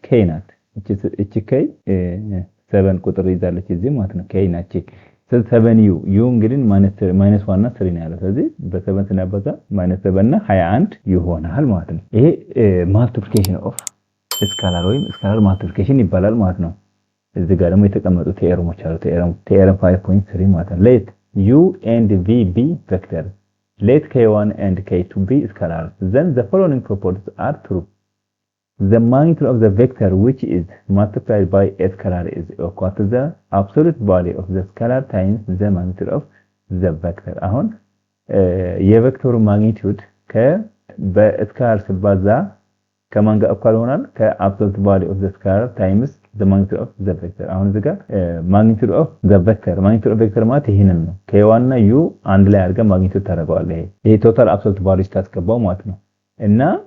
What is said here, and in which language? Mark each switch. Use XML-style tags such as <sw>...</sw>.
<am>k ናት። እቺ k 7 ቁጥር ይዛለች እዚህ ማለት ነው። k ናት። 7u u እንግዲህ -1 እና 3 ነው ያለው። ስለዚህ በ7 ስናባዛ -7 እና 21 ይሆናል ማለት ነው። ይሄ ማልቲፕሊኬሽን ኦፍ ስካላር ወይም ስካላር ማልቲፕሊኬሽን ይባላል ማለት ነው። እዚህ ጋር ደግሞ የተቀመጡ ቴዎረሞች አሉ። ቴዎረም 5.3 ማለት ነው።</am> <en>let u and v be vectors, let k1 and k2 be scalars, then the following properties are true. The magnitude of the vector which is multiplied by a scalar is equal to the absolute value of the scalar times the magnitude of the vector.</en> <am>አሁን የቬክተሩ ማግኒቲዩድ በስካላር ሲባዛ ከማን ጋር እኩል ይሆናል?</am> <en>ከአብሶሉት ቫልዩ ኦፍ ዘ ስካላር ታይምስ ዘ ማግኒቲዩድ ኦፍ ዘ ቬክተር።</en> <am>አሁን እዚህ ጋር ማግኒቲዩድ ኦፍ ዘ ቬክተር ማግኒቲዩድ ኦፍ ቬክተር ማለት ይሄንን ነው። k1 እና u አንድ ላይ አድርገን ማግኒቲዩድ ታደርገዋለህ። ይሄ ቶታል አብሶሉት ቫልዩ ታስገባው ማለት ነው። እና</am>